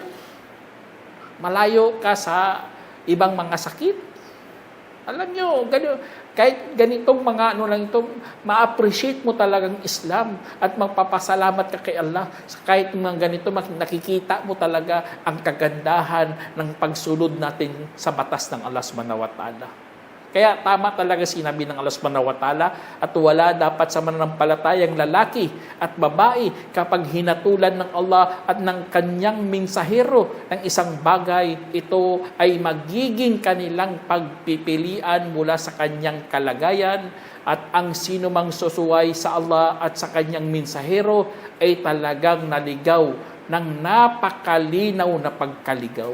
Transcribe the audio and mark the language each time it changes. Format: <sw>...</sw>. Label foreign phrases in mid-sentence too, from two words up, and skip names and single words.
<tl>Malayo ka sa ibang mga sakit. Alam nyo, kahit ganitong mga ma-appreciate mo talagang Islam at magpapasalamat ka kay Allah. Kahit mga ganito, nakikita mo talaga ang kagandahan ng pagsunod natin sa batas ng Allah</tl> <ar>سبحانه وتعالى.</ar> <tl>Kaya tama talaga sinabi ng Allah</tl> <ar>سبحانه وتعالى</ar> <tl>at wala dapat sa mananampalatayang lalaki at babae kapag hinatulan ng Allah at ng kanyang mensahero ng isang bagay, ito ay magiging kanilang pagpipilian mula sa kanyang kalagayan at ang sino mang susuway sa Allah at sa kanyang mensahero ay talagang naligaw ng napakalinaw na pagkaligaw.</tl>